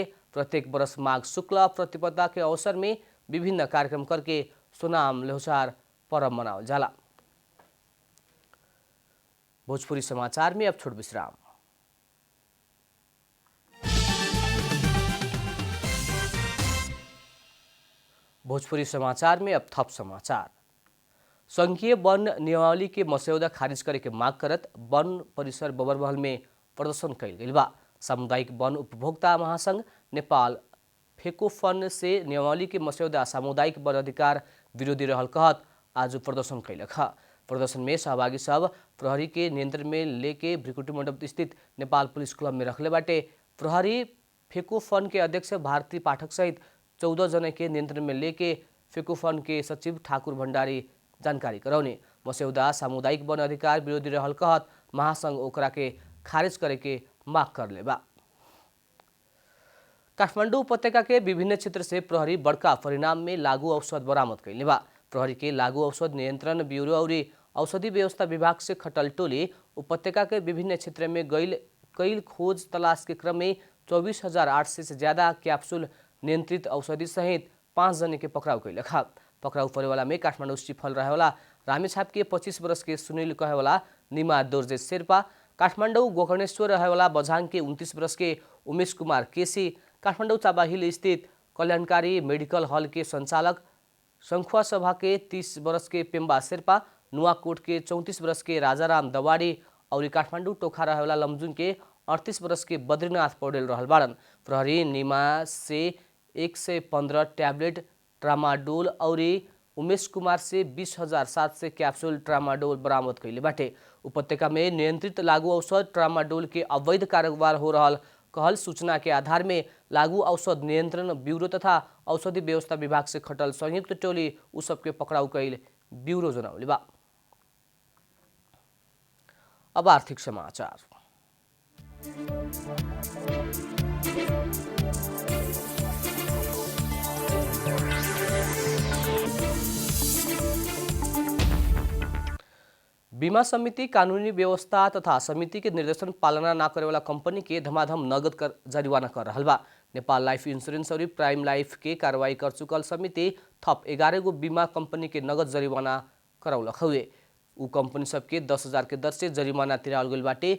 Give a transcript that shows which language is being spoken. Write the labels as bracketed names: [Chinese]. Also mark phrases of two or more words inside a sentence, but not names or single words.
[Bhojpuri] प्रत्येक वर्ष माघ शुक्ल प्रतिपदा के अवसर में विभिन्न कार्यक्रम करके सोनाम लोसार पर्व मनावल जाला। भोजपुरी समाचार में अब छोट विश्राम। भोजपुरी समाचार में अब थप समाचार। संघीय वन नियमावली के मसौदा खारिज करे के माग करत वन परिसर बबरमहल में प्रदर्शन कैल गइल बा। सामुदायिक वन उपभोक्ता महासंघ नेपाल फेकोफन से नियमावली के मसौदा सामुदायिक वन अधिकार विरोधी रहल कहत आज प्रदर्शन कैलक। प्रदर्शन में सहभागी सब प्रहरी के नियंत्रण में लेके भ्रिकुटी मंडप स्थित नेपाल पुलिस क्लब में रखले बाटे। प्रहरी फेकोफन के अध्यक्ष भारती पाठक सहित 14 जना के नियंत्रण में लेके फेकोफन के सचिव ठाकुर भण्डारी जानकारी कराउने। मसौदा सामुदायिक वन अधिकार विरोधी रहल कहत महासंघ ओकरा के खारिज करे के माग करले बा। काठमाडौँ उपत्यका के विभिन्न क्षेत्र से प्रहरी बड़का परिणाम में लागू औषध बरामद कैले बा। प्रहरी के लागू औषध नियंत्रण ब्यूरो और औषधि व्यवस्था विभाग से खटल टोली उपत्यका के विभिन्न क्षेत्र में गईल खोज तलाश के क्रम में 24,800 से ज्यादा कैप्सूल नियंत्रित औषधि सहित 5 जने के पकड़ाव कैलक। पकड़ाउ परेवाला में काठमाडौँ सिफल रहेवाला रामेछाप के 25 वर्ष के सुनील कहेवाला निमा दोर्जे शेर्पा, काठमाडौँ गोकर्णेश्वर रहेवाला बझाङ के 29 वर्ष के उमेश कुमार केसी, काठमाडौँ चाबाहिल स्थित कल्याणकारी मेडिकल हॉल के संचालक संखुवा सभा के 30 वर्ष के पेम्बा शेर्पा, नुवाकोट के 34 वर्ष के राजाराम दवाड़ी और काठमाडौँ टोखा रहेवाला लमजुङ के 38 वर्ष के बद्रीनाथ पौडेल रहल बाड़न। प्रहरी निमा से 115 टैबलेट ट्रामाडोल और उमेश कुमार से 20,700 कैप्सूल ट्रामाडोल बरामद कैले बाटे। उपत्यका में नियंत्रित लागू औषध ट्रामाडोल के अवैध कारोबार हो रहल कहल सूचना के आधार में लागू औषध नियंत्रण ब्यूरो तथा औषधि व्यवस्था विभाग से खटल संयुक्त टोली उ सबके पकड़ाउ कैल ब्यूरो जनौले बा। अब आर्थिक समाचार। बीमा समिति कानूनी व्यवस्था तथा समिति के निर्देशन पालना न करे वाला कंपनी के धमाधम नगद कर जरिवाना कर रहा बा। नेपाल लाइफ इंश्योरेंस और प्राइम लाइफ के कार्रवाई कर चुकल समिति थप 11 गो बीमा कंपनी के नगद जरिवाना करौलक हुए। उ कंपनी सबके 10,000 के दर से जरिमाना तिरावल गइल बाटे।